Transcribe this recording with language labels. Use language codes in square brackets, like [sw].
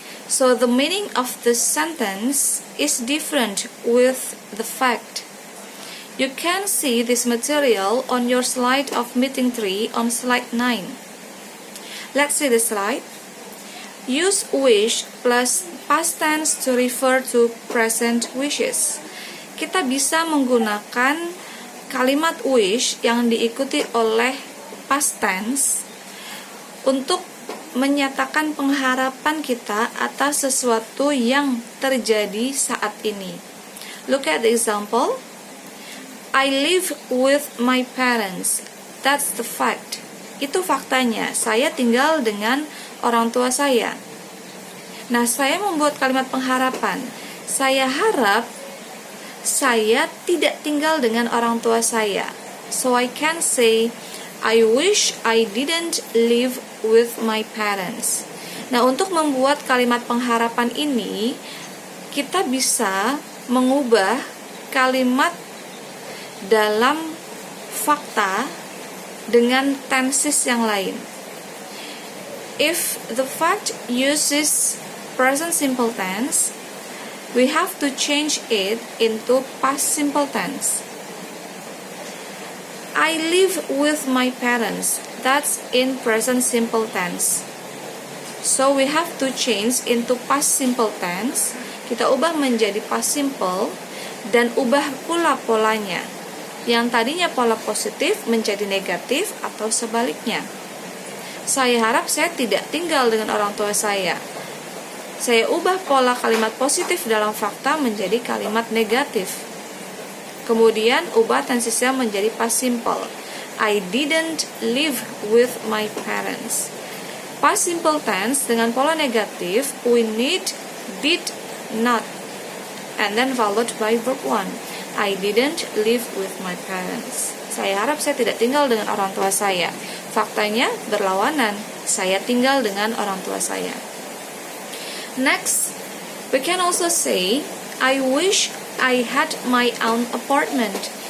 [en] So the meaning of the sentence is different with the fact. You can see this material on your slide of meeting 3 on slide 9. Let's see the slide. Use wish plus past tense to refer to present wishes. [id] Kita bisa menggunakan kalimat wish yang diikuti oleh past tense untuk menyatakan pengharapan kita atas sesuatu yang terjadi saat ini. [en] Look at the example. I live with my parents. That's the fact. [id] Itu faktanya, saya tinggal dengan orang tua saya. Nah, saya membuat kalimat pengharapan. Saya harap saya tidak tinggal dengan orang tua saya. [en] So I can say, I wish I didn't live with my parents. [id] Nah, untuk membuat kalimat pengharapan ini, kita bisa mengubah kalimat dalam fakta dengan tenses yang lain. [en] If the fact uses present simple tense, we have to change it into past simple tense. I live with my parents. That's in present simple tense. So we have to change into past simple tense. [id] Kita ubah menjadi past simple dan ubah pula polanya. Yang tadinya pola positif menjadi negatif atau sebaliknya. Saya harap saya tidak tinggal dengan orang tua saya. Saya ubah pola kalimat positif dalam fakta menjadi kalimat negatif. Kemudian ubah tensesnya menjadi past simple. [en] I didn't live with my parents. Past simple tense [id] dengan pola negatif, [en] we need did not, and then followed by verb 1. I didn't live with my parents. [id] Saya harap saya tidak tinggal dengan orang tua saya. Faktanya berlawanan. Saya tinggal dengan orang tua saya. [en] Next, we can also say, I wish I had my own apartment.